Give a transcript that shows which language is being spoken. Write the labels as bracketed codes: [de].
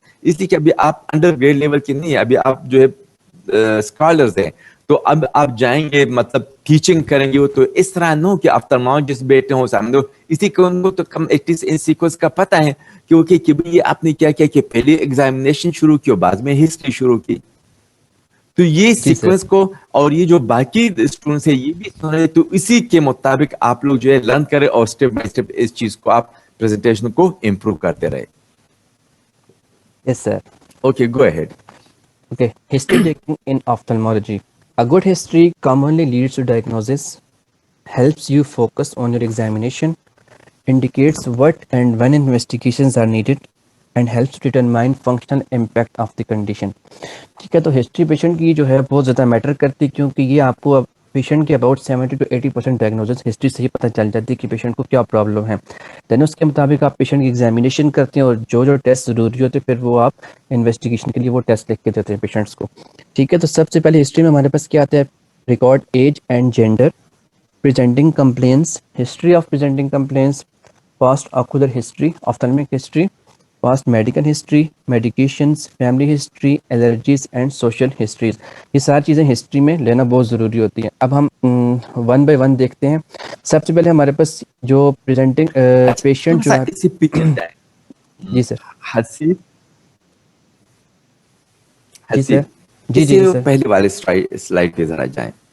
[ur] اس لیے کہ ابھی آپ انڈر گریڈ لیول کے نہیں ہیں, ابھی آپ جو ہے اسکالرز ہیں, تو اب آپ جائیں گے مطلب ٹیچنگ کریں گے, تو اس طرح نہ ہو کہ آفٹالمولوجسٹ بیٹھے ہوں سامنے, اسی کو ان کو تو کم ایٹ لیسٹ ان سیکوینس کا پتہ ہے کیونکہ کہ بھئی آپ نے کیا کیا کہ پہلے ایگزامینیشن شروع کی اور بعد میں ہسٹری شروع کی, تو یہ جی سر. سیکوینس کو اور یہ جو باقی اسٹوڈنٹس ہیں یہ بھی سن رہے, تو اسی کے مطابق آپ لوگ جو ہے لرن کریں اور اسٹیپ بائی اسٹیپ اس چیز کو آپ پریزنٹیشن کو امپروو کرتے رہے. [en] Yes sir. Okay go ahead. Okay, history taking in ophthalmology. A good history commonly leads to diagnosis, helps you focus on your examination, indicates what and when investigations are needed, and helps to determine functional impact of the condition. [ur] ٹھیک ہے, تو history patient کی جو ہے بہت زیادہ metre کرتی ہے, کیونکہ یہ آپ کو پیشنٹ کے اباؤٹ 70 to 80% ڈائگنوزس ہسٹری سے ہی پتہ چل جاتی ہے کہ پیشنٹ کو کیا پرابلم ہے. دین اس کے مطابق آپ پیشنٹ کی ایگزامینیشن کرتے ہیں, اور جو ٹیسٹ ضروری ہوتے ہیں پھر وہ آپ انویسٹیگیشن کے لیے وہ ٹیسٹ لکھ کے دیتے ہیں پیشنٹس کو. ٹھیک ہے, تو سب سے پہلے ہسٹری میں ہمارے پاس کیا آتا ہے, [en] Record age and gender, presenting complaints, history of presenting complaints, past ocular history, ophthalmic history, past medical history, medications, family history, allergies and social histories. [ur] یہ ساری چیزیں ہسٹری میں لینا بہت ضروری ہوتی ہیں. اب ہم ون بائی ون دیکھتے ہیں. سب سے پہلے ہمارے پاس جو پریزنٹنگ پیشنٹ جو ہے. اسی پیچھے جائیں. جی سر. حسیب جی سر. حسیب جی اس جی سے جی سر. پہلے والے سلائڈ پہ ذرا جائیں.